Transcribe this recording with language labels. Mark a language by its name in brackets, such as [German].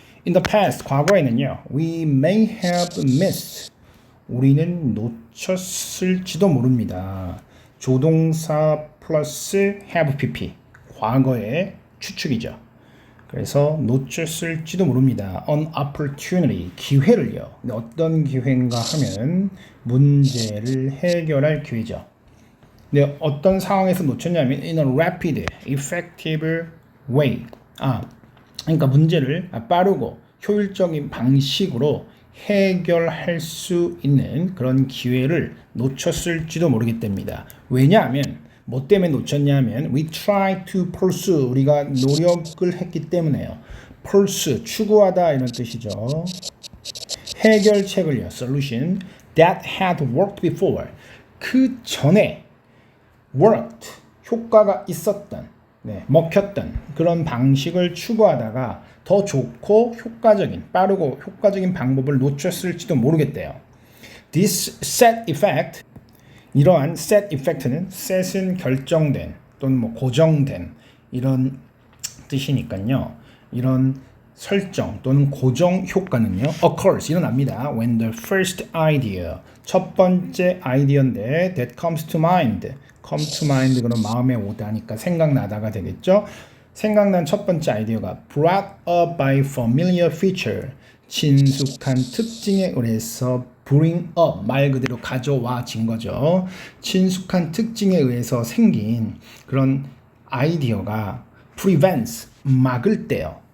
[English] In the past, [Korean] 과거에는요, [English] we may have missed, [Korean] 우리는 놓쳤을지도 모릅니다. 조동사 플러스 have pp, 과거의 추측이죠. 그래서 놓쳤을지도 모릅니다. [English] An opportunity, [Korean] 기회를요. 어떤 기회인가 하면 문제를 해결할 기회죠. 근데 어떤 상황에서 놓쳤냐면 [English] in a rapid, effective way. [Korean] 그러니까 문제를 빠르고 효율적인 방식으로 해결할 수 있는 그런 기회를 놓쳤을지도 모르겠답니다. 왜냐하면 뭐 때문에 놓쳤냐면 [English] we try to pursue, [Korean] 우리가 노력을 했기 때문에요. pursue, 추구하다 이런 뜻이죠. 해결책을요, [English] solution that had worked before, [Korean] 그 전에 worked, 효과가 있었던, 먹혔던 그런 방식을 추구하다가 더 좋고 효과적인, 빠르고 효과적인 방법을 놓쳤을지도 모르겠대요. [English] This set effect, [Korean] 이러한 set effect는 set은 결정된 또는 뭐 고정된 이런 뜻이니까요. 이런 설정 또는 고정 효과는요, occurs, 일어납니다. [English] When the first idea, [Korean] 첫 번째 아이디어인데 [English] that comes to mind, come to mind [Korean] 그럼 마음에 오다니까 생각나다가 되겠죠. 생각난 첫 번째 아이디어가 [English] brought up by familiar feature, [Korean] 친숙한 특징에 의해서 bring up, 말 그대로 가져와진 거죠. 친숙한 특징에 의해서 생긴 그런 아이디어가 prevents, 막을 때요.